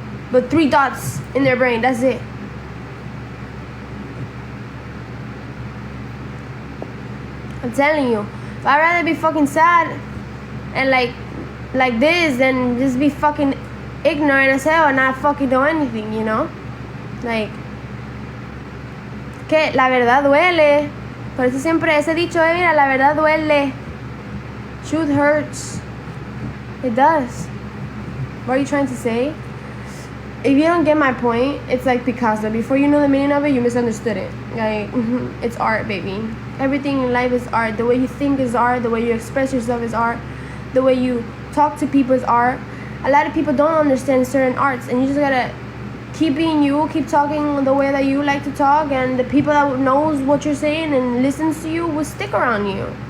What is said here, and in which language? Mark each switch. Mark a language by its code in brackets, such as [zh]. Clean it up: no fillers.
[en] But 3 thoughts in their brain, that's it. I'm telling you, if I'd rather be fucking sad and like this than just be fucking ignorant as hell and not fucking do anything, you know? [es] Like, que la verdad duele. Por eso siempre ese dicho, mira, la verdad duele. [en] Truth hurts. It does. What are you trying to say? If you don't get my point, it's like Picasso. Before you know the meaning of it, you misunderstood it. Like, it's art, baby. Everything in life is art. The way you think is art. The way you express yourself is art. The way you talk to people is art. A lot of people don't understand certain arts, and you just gotta keep being you, keep talking the way that you like to talk, and the people that knows what you're saying and listens to you will stick around you.